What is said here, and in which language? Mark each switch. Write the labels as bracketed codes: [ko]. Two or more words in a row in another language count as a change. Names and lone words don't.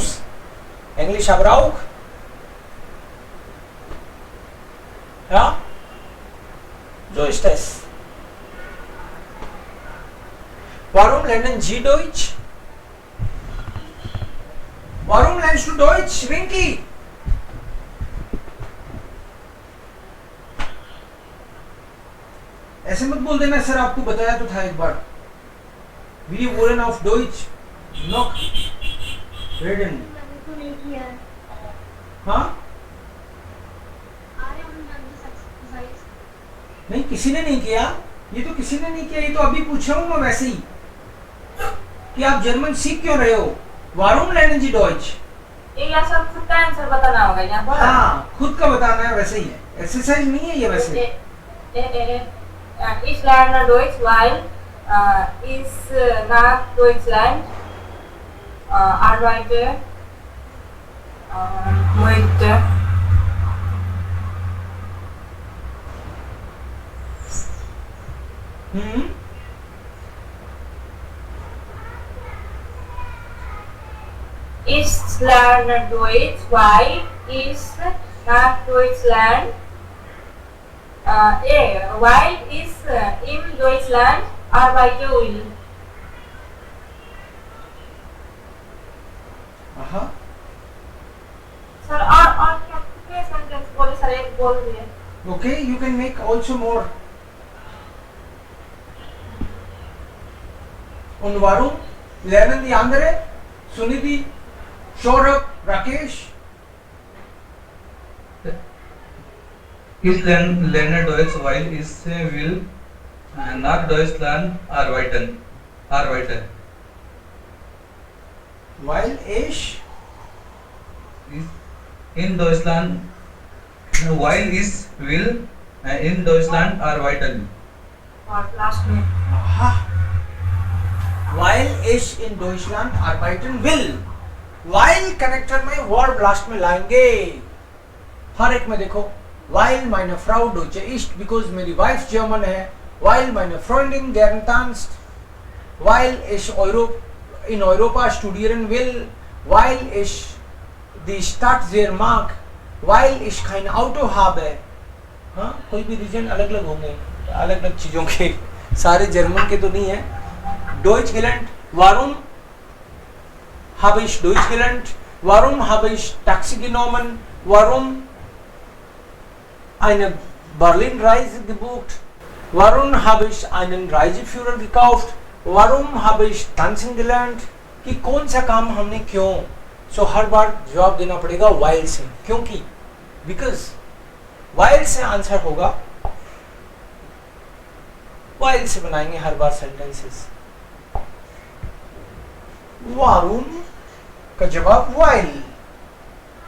[de] Englisch aber auch. Ja? So ist es. Warum lernen Sie Deutsch? Warum lernst du Deutsch, Rinki? [hi] ऐसे मत बोल देना सर आपको बताया तो था एक बार. [de] Wir wollen auf Deutsch noch reden. [hi] मैंने तो नहीं किया है. हाँ? [en] I haven't done this exercise. [hi] नहीं, किसी ने नहीं किया. ये तो किसी ने नहीं किया. ये तो अभी पूछ रहा हूँ मैं वैसे ही कि आप जर्मन सीख क्यों रहे हो. Warum lernen Sie Deutsch? ये या सब खुद का आंसर बताना होगा यहाँ पर. हाँ, खुद का बताना है. वैसे ही है, एक्सरसाइज नहीं है ये वैसे. [de] Ich lerne Deutsch, weil ich nach Deutschland arbeite möchte. Ich lerne Deutsch, weil ich nach Deutschland weil ich in Deutschland arbeiten will. Aha. [hi] Sir, और क्या कितने सेंटेंस बोले सर, एक बोल दिए. [en] Okay, you can make also more. [de] Und warum lernen die andere? Sunidhi, Saurabh, Rakesh. Ich lerne Deutsch, weil ich will nach Deutschland arbeiten. Weil ich in Deutschland, weil ich will in Deutschland arbeiten. [hi] और लास्ट में [de] aha, while ich in Deutschland arbeiten will. [hi] While कनेक्टर में वर्ब लास्ट में लाएंगे. हर एक में देखो. [de] Weil meine Frau Deutsche ist, [hi] because मेरी वाइफ जर्मन है. [de] Weil meine Freundin gern tanzt. Weil ich in Europa studieren will. Weil ich die Stadt sehr mag. Weil ich kein Auto habe. [hi] हाँ, कोई भी रीजन अलग अलग होंगे, अलग अलग चीजों के. सारे जर्मन के तो नहीं है. [de] Deutsch gelernt. Warum habe ich Deutsch gelernt? Warum habe ich Taxi genommen? Warum eine Berlin-Reise gebucht? Warum habe ich einen Reiseführer gekauft? Warum habe ich tanzen gelernt? [hi] कि कौन सा काम हमने क्यों. सो हर बार जवाब देना पड़ेगा while से. क्योंकि बिकॉज while से आंसर होगा. while से बनाएंगे हर बार सेंटेंसेस. वारुण का जवाब while.